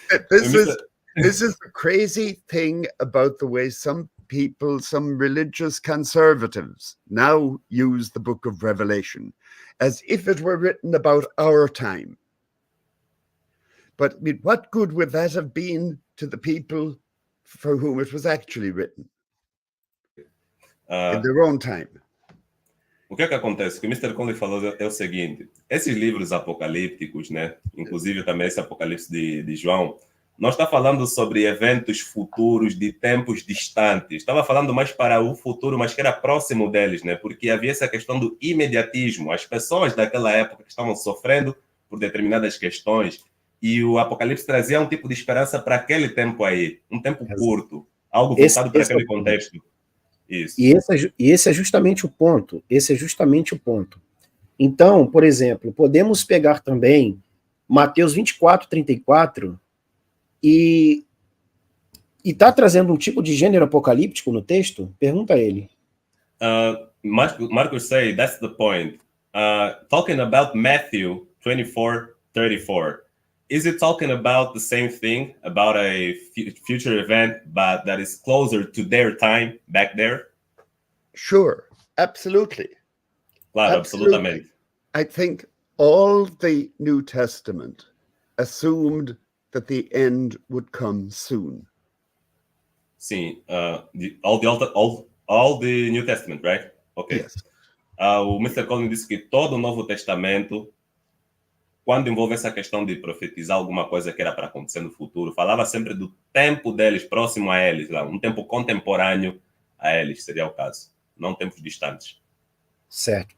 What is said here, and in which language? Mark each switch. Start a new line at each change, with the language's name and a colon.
English: This is the crazy thing about the way some people, some religious conservatives now use the book of Revelation as if it were written about our time. But what good would that have been to the people for whom it was actually written in their own time?
Portuguese: O que é que acontece? O que o Mr. Conley falou é o seguinte: esses livros apocalípticos, né? Inclusive também esse Apocalipse de João, não está falando sobre eventos futuros de tempos distantes. Estava falando mais para o futuro, mas que era próximo deles, né? Porque havia essa questão do imediatismo. As pessoas daquela época que estavam sofrendo por determinadas questões, e o Apocalipse trazia um tipo de esperança para aquele tempo aí, um tempo curto, algo voltado para aquele contexto. Isso. E esse é justamente o ponto. Esse é justamente o ponto. Então, por exemplo, podemos pegar também Mateus 24, 34 e está trazendo um tipo de gênero apocalíptico no texto? Pergunta a ele.
English: Marcos say that's the point. Talking about Matthew 24, 34. Is it talking about the same thing, about a future event, but that is closer to their time back there? Sure, absolutely.
Portuguese: Claro, absolutamente.
English: I think all the New Testament assumed that the end would come soon.
Portuguese: Sim,
English: all the New Testament, right? Okay. Yes.
Portuguese: O Mr. Collins disse que todo o Novo Testamento, quando envolve essa questão de profetizar alguma coisa que era para acontecer no futuro, falava sempre do tempo deles, próximo a eles, lá, um tempo contemporâneo a eles, seria o caso, não tempos distantes. Certo.